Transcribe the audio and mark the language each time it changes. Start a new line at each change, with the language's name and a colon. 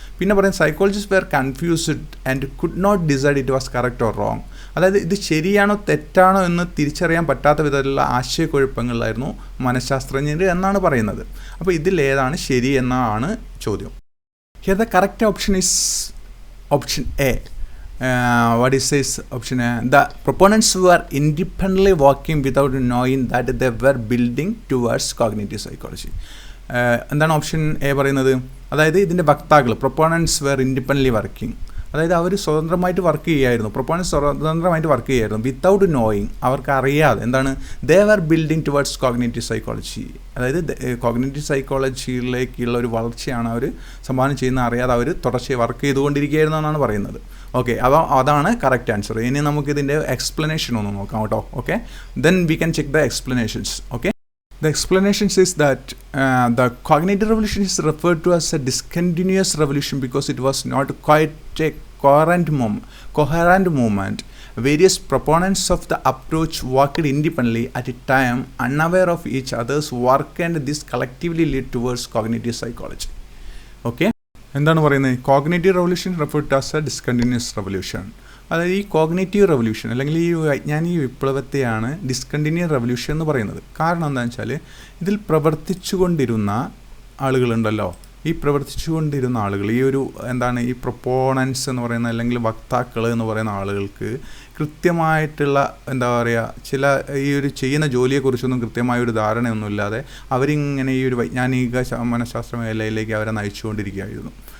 Malayalam: പിന്നെ പറയുന്നത്
English: Psychologist were confused and could not decide it was correct or wrong.
Malayalam: അതായത് ഇത് ശരിയാണോ തെറ്റാണോ എന്ന് തിരിച്ചറിയാൻ പറ്റാത്ത വിധത്തിലുള്ള ആശയക്കുഴപ്പങ്ങളിലായിരുന്നു മനഃശാസ്ത്രജ്ഞർ എന്നാണ് പറയുന്നത്. അപ്പോൾ ഇതിലേതാണ് ശരി എന്നാണ് ചോദ്യം.
English: Here the correct option is option A. what it says option A, the proponents were independently working without knowing that they were building towards cognitive psychology.
Malayalam: എന്താണ് ഓപ്ഷൻ എ പറയുന്നത്? അതായത് ഇതിൻ്റെ വക്താക്കൾ
English: proponents were independently working,
Malayalam: അതായത് അവർ സ്വതന്ത്രമായിട്ട് work ചെയ്യുമായിരുന്നു. Proponents സ്വതന്ത്രമായിട്ട് work ചെയ്യുമായിരുന്നു
English: without knowing,
Malayalam: അവർക്ക് അറിയാതെ. എന്താണ്?
English: they were building towards cognitive psychology,
Malayalam: അതായത് കോഗ്നേറ്റീവ് സൈക്കോളജിയിലേക്കുള്ള ഒരു വളർച്ചയാണ് അവർ സംഭാവന ചെയ്യുന്ന അറിയാതെ അവർ തുടർച്ചയായി വർക്ക് ചെയ്തുകൊണ്ടിരിക്കുകയായിരുന്നു എന്നാണ് പറയുന്നത്. ഓക്കെ, അപ്പോൾ അതാണ് കറക്റ്റ് ആൻസർ. ഇനി നമുക്കിതിൻ്റെ എക്സ്പ്ലനേഷൻ ഒന്ന് നോക്കാം കേട്ടോ.
English: Okay, then we can check the explanations. Okay, the explanations is that the cognitive revolution is referred to as a discontinuous revolution because it was not quite a coherent movement. Various proponents of the approach worked independently at a time, unaware of each other's work, and this collectively led towards cognitive psychology. Okay,
Malayalam: എന്താണ് പറയുന്നത്?
English: Cognitive revolution referred to as a discontinuous revolution.
Malayalam: അതായത് ഈ cognitive revolution അല്ലെങ്കിൽ ഈ വൈജ്ഞാനിക വിപ്ലവത്തെയാണ് discontinuous revolution എന്ന് പറയുന്നത്. കാരണം എന്താണെന്ന് വെച്ചാൽ ഇതിൽ പ്രവർത്തിച്ചുകൊണ്ടിരുന്ന ആളുകളുണ്ടല്ലോ, ഈ പ്രവർത്തിച്ചുകൊണ്ടിരുന്ന ആളുകൾ, ഈ ഒരു ഈ പ്രൊപ്പോണൻസ് എന്ന് പറയുന്ന അല്ലെങ്കിൽ വക്താക്കൾ എന്ന് പറയുന്ന ആളുകൾക്ക് കൃത്യമായിട്ടുള്ള ചില ഈ ഒരു ചെയ്യുന്ന ജോലിയെക്കുറിച്ചൊന്നും കൃത്യമായൊരു ധാരണയൊന്നുമില്ലാതെ അവരിങ്ങനെ ഈ ഒരു വൈജ്ഞാനിക മനഃശാസ്ത്ര മേഖലയിലേക്ക് അവരെ നയിച്ചുകൊണ്ടിരിക്കുകയായിരുന്നു.